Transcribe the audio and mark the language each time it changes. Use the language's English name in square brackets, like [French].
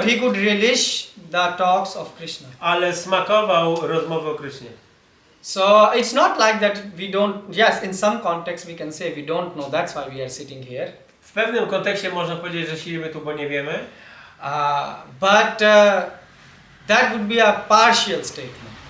[English] but he could relish the talks of Krishna. [Polish] ale smakował rozmowy o Krishnie. [English] So it's not like that we don't, yes, in some context we can say we don't know, that's why we are sitting here. [Polish] W pewnym kontekście można powiedzieć, że siedzimy tu, bo nie wiemy, [English] But that would be a partial statement.